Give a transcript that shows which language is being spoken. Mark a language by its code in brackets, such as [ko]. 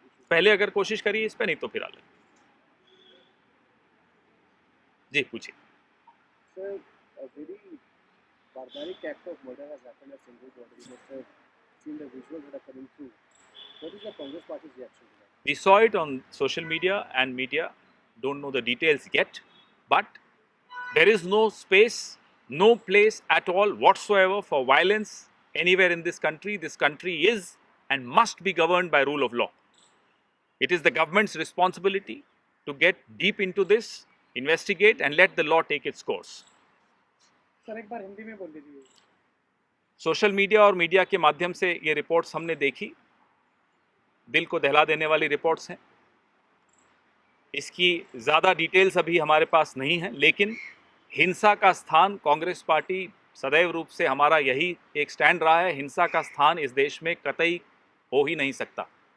[hi] पहले अगर कोशिश करिए इस पे, नहीं तो फिर अलग। जी पूछिए। [en] Sir, a very barbaric act of murder has happened at Sindhu border. You must have seen the visuals that are coming through. What is the Congress party's reaction to that? We saw it on social media, and media don't know the details yet, but there is no space, no place at all whatsoever for violence anywhere in this country. This country is and must be governed by rule of law. It is the government's responsibility to get deep into this, investigate, and let the law take its course. [hi] Sir एक बार हिंदी में बोल दीजिए। Social media और media के माध्यम से ये reports हमने देखी, दिल को दहला देने वाली रिपोर्ट्स हैं। इसकी ज़्यादा डिटेल्स अभी हमारे पास नहीं है, लेकिन हिंसा का स्थान, कांग्रेस पार्टी सदैव रूप से हमारा यही एक स्टैंड रहा है, हिंसा का स्थान इस देश में कतई हो ही नहीं सकता।